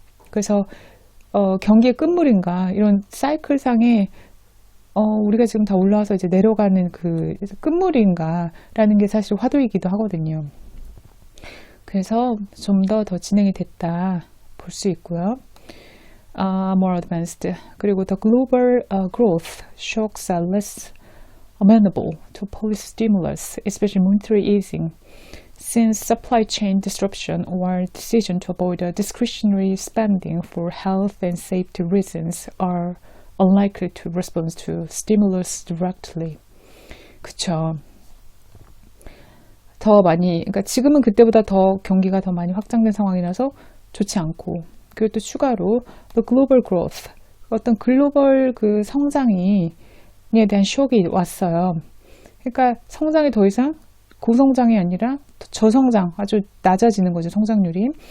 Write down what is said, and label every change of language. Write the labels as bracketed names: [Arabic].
[Korean] 그래서 경기의 끝물인가 이런 사이클상에 우리가 지금 다 올라와서 이제 내려가는 그 끝물인가라는 게 사실 화두이기도 하거든요. 그래서 좀 더 진행이 됐다 볼 수 있고요. [English] More advanced. 그리고 the global growth shocks are less amenable to policy stimulus, especially monetary easing. Since supply chain disruption or decision to avoid discretionary spending for health and safety reasons are unlikely to respond to stimulus directly. [Korean] 그쵸. 더 많이, 그러니까 지금은 그때보다 더 경기가 더 많이 확장된 상황이라서 좋지 않고, 그리고 또 추가로 [English] the global growth, [Korean] 어떤 글로벌 그 성장에 대한 쇼크가 왔어요. 그러니까 성장이 더 이상 고성장이 아니라 저성장, 아주 낮아지는 거죠, 성장률이.